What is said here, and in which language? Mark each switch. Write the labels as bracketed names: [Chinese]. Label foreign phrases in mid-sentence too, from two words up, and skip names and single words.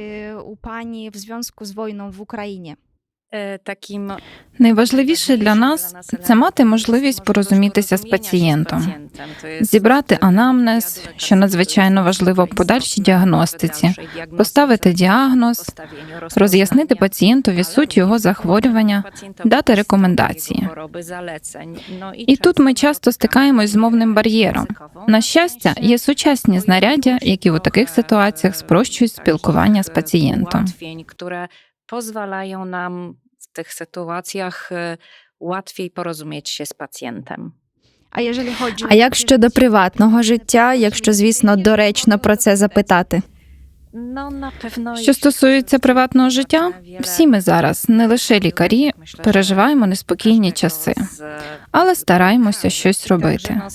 [Ukrainian] Найважливіше для нас – це мати можливість порозумітися з пацієнтом, зібрати анамнез, що надзвичайно важливо в подальшій діагностиці, поставити діагноз, роз'яснити пацієнтові суть його захворювання, дати рекомендації. І тут ми часто стикаємось з мовним бар'єром. На щастя, є сучасні знаряддя, які у таких ситуаціях спрощують спілкування з пацієнтом. [Polish] Pozwalają nam w tych sytuacjach łatwiej porozumieć się z pacjentem. [Ukrainian] А як щодо приватного життя, якщо, звісно, доречно про це запитати? Що стосується приватного життя, всі ми зараз, не лише лікарі, переживаємо неспокійні часи, але стараємося щось робити.